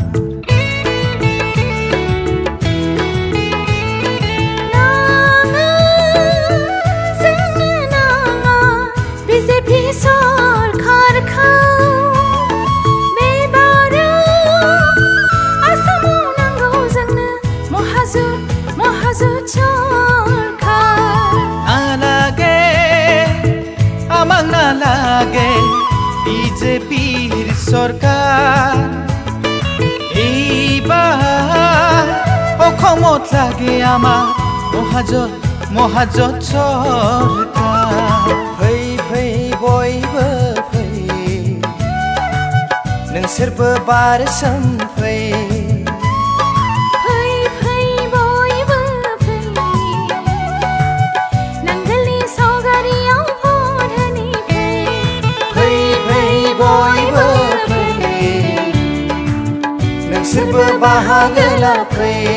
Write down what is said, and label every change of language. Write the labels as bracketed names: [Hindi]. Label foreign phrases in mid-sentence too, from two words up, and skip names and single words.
[Bodo] BJP सरकारखौ महाजुत सरकार [Assamese] নালাগে আমাক নালাগে বিজেপিৰ চৰকাৰ এইবাৰ অসমত লাগে আমাক মহাজোট চৰকাৰ [Bodo] फै फै बयबो फै नोंसोरबो बारसोम फै नोंसोरबो बाहागो लाफै